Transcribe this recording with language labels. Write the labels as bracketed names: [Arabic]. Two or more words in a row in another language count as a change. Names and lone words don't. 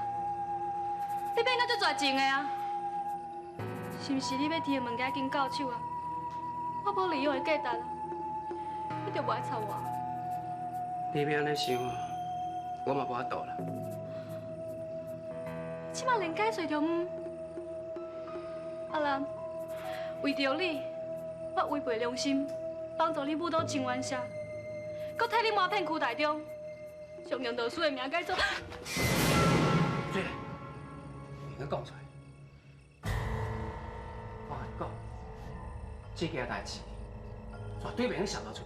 [Min Nan Chinese] 你变到足绝情的啊？是毋是你要摕的物件紧到手啊？我无利用的价值啊，你就无爱插我。你要安尼想，我嘛无法度啦。即马连解释都唔。阿兰，为着你，我违背良心，帮助你母到清源社，搁替你瞒骗区台中，将杨道书的名改做。对，你讲出来。我跟你讲，这件代志绝对袂用泄露出去。